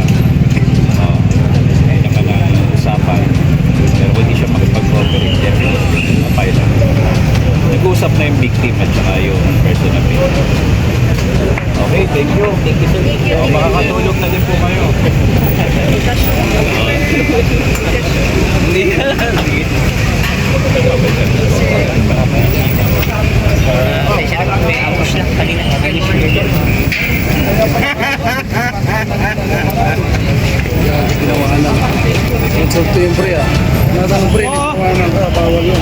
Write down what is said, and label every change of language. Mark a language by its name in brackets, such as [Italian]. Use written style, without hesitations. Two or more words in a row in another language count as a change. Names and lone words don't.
[Filipino] Ayun naman ang usapan. Pero hindi siya makipag-cooperate dyan. Nag-uusap na yung victim at saka yung person na victim. [English] Okay, thank you. Thank you so much. [Filipino] Makakatulog na din po kayo. Hindi ka lang. Insulto yung pre Natang pre, bawal yun.